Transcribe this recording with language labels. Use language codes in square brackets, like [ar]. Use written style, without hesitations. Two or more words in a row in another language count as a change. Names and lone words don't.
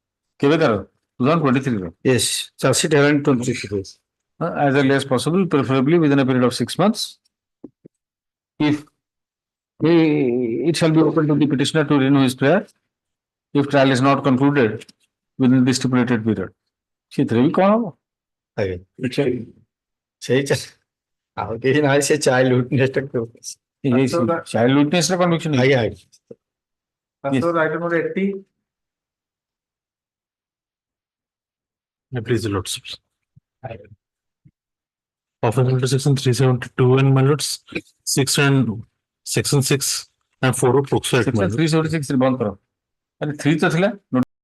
[en] 2023. Yes, charge sheet having 23 days. As early as possible, preferably within a period of 6 months. If it shall be open to the petitioner to renew his prayer if trial is not concluded within the stipulated period. [or] ସେଥିରେ ବି କଣ ହବ? ସେଇ ଆଉ କେହି ନାହିଁ ସେ [en] child witness [or] ଟା [en] child witness [or] ର କନଭିକ୍ସନ। ଆଜ୍ଞା [en] Item number 80. Please, the lords. Offense under section 372 and my lords, section 6 and 4 of Poxo Act. [or] 376 ବନ୍ଦ କର। ଆରେ 3 ତ ଥିଲା।